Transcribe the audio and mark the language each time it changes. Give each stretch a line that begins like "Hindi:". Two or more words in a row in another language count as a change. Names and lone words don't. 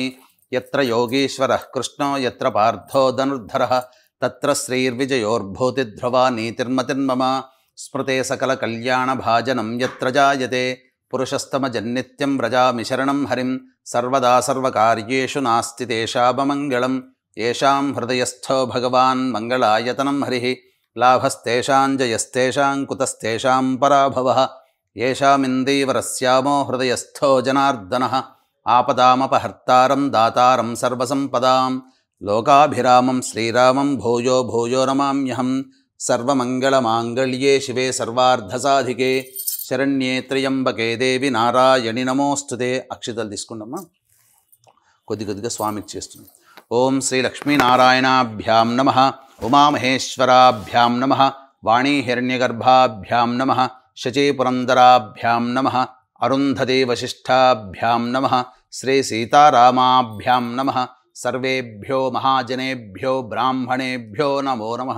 Sanskrit: యత్ర యోగీశ్వరః కృష్ణో యత్ర పార్థో ధనుర్ధరః తత్ర శ్రీర్విజయోర్భూతిధ్రువా నీతిర్మతిర్మమ. స్మృతే సకల కళ్యాణభాజనం యత్ర జాయతే పురుషస్తమజన్నిత్యం వ్రజామి శరణం హరిం. సర్వదా సర్వకార్యేషు నాస్తి తేషామమంగళం. येषां हृदयस्थो भगवान् मङ्गलायतनं हरिः लाभस्तेषां जयस्तेषां कुतस्तेषां पराभवः येषामिन्दीवरस्यामो हृदयस्थो जनार्दनः आपदामपहर्तारं दातारं सर्वसम्पदां लोकाभिरामं श्रीरामं भूयो भूयो नमाम्यहं सर्वमङ्गलमाङ्गल्ये शिवे सर्वार्धसाधिके शरण्ये त्र्यम्बके देवी नारायणि नमोस्तुते
Telugu: अक्षितలు తీసుకుందామా కొద్దిగా స్వామికి చేస్తున్నాం
Sanskrit: ఓం శ్రీ లక్ష్మీనారాయణాభ్యాం నమః ఉమామహేశ్వరాభ్యాం నమః వాణీ హిరణ్యగర్భాభ్యాం నమః శచీపురందరాభ్యాం నమః అరుంధతి వశిష్ఠాభ్యాం నమః శ్రీ సీతారామాభ్యాం నమః సర్వేభ్యో మహాజనేభ్యో బ్రాహ్మణేభ్యో నమో నమః.